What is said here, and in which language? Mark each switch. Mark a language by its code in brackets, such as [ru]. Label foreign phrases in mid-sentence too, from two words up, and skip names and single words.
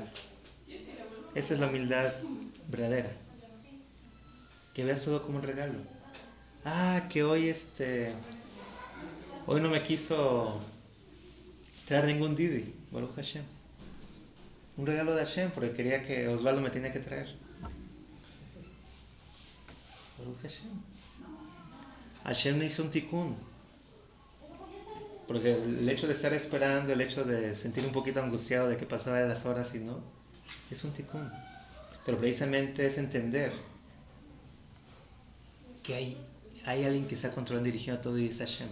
[es] Esa es la humildad verdadera, que veas todo como un regalo. Que hoy no me quiso traer ningún Didi, [he] ברוך השם. [es] Un regalo de Hashem, porque quería que Osvaldo me tenía que traer. [he] ברוך השם. [es] Hashem me hizo un tikkun. Porque el hecho de estar esperando, el hecho de sentir un poquito angustiado de que pasaban las horas y no, es un tikkun. Pero precisamente es entender que hay alguien que está controlando y dirigiendo todo y es Hashem.